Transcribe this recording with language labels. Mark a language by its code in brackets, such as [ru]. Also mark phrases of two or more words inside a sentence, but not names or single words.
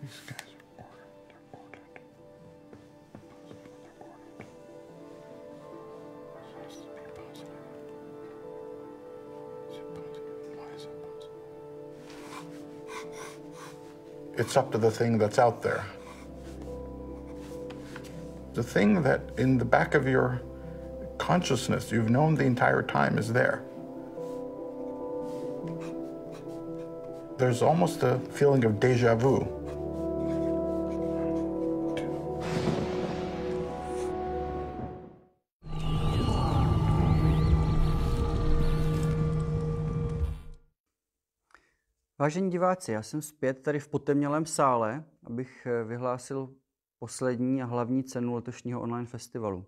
[en] It's up to the thing that's out there. The thing that in the back of your consciousness you've known the entire time is there. There's almost a feeling of déjà vu. [cs] Vážení diváci, já jsem zpět tady v potemnělém sále, abych vyhlásil poslední a hlavní cenu letošního online festivalu.